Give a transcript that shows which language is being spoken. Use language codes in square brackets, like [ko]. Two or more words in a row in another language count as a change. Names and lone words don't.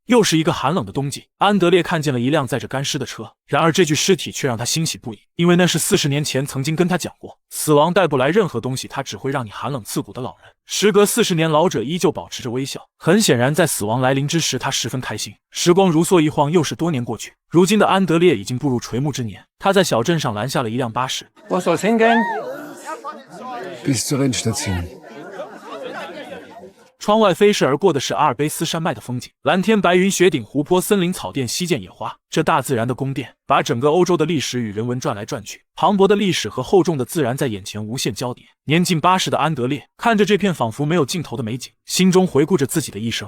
[zh] 又是一个寒冷的冬季，安德烈看见了一辆载着干尸的车，然而这具尸体却让他欣喜不已，因为那是40年前曾经跟他讲过，死亡带不来任何东西，它只会让你寒冷刺骨的老人。时隔40年，老者依旧保持着微笑，很显然在死亡来临之时，他十分开心。时光如梭一晃，又是多年过去，如今的安德烈已经步入垂暮之年，他在小镇上拦下了一辆巴士。 [de] Wo soll's hingehen? Bis zur Endstation. [zh] 窗外飞逝而过的是阿尔卑斯山脉的风景，蓝天白云、雪顶、湖泊、森林、草甸、溪涧、野花，这大自然的宫殿把整个欧洲的历史与人文转来转去，磅礴的历史和厚重的自然在眼前无限交叠。年近80的安德烈看着这片仿佛没有尽头的美景，心中回顾着自己的一生。